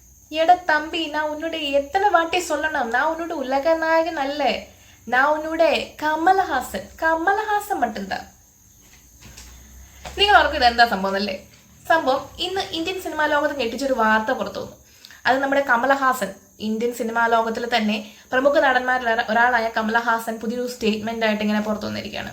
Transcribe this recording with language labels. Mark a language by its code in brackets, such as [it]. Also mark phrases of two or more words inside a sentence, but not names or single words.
[ta] எட தம்பி, நான் உன்னுடைய எத்தனை வாட்டி சொல்லணும், நான் உன்னோட உலக நாயகன் அல்ல, நான் உன்னுடைய കമലഹാസൻ. [ml] കമലഹാസൻ மட்டும்தான். നിങ്ങൾ ഓർക്കും ഇതെന്താ സംഭവം അല്ലേ? സംഭവം ഇന്ന് ഇന്ത്യൻ സിനിമാ ലോകത്ത് ഞെട്ടിച്ചൊരു വാർത്ത പുറത്തു വന്നു. അത് നമ്മുടെ കമലഹാസൻ, ഇന്ത്യൻ സിനിമാ ലോകത്തിൽ തന്നെ പ്രമുഖ നടന്മാരിൽ ഒരാളായ കമലഹാസൻ പുതിയൊരു സ്റ്റേറ്റ്മെന്റ് ആയിട്ട് ഇങ്ങനെ പുറത്തു വന്നിരിക്കുകയാണ്.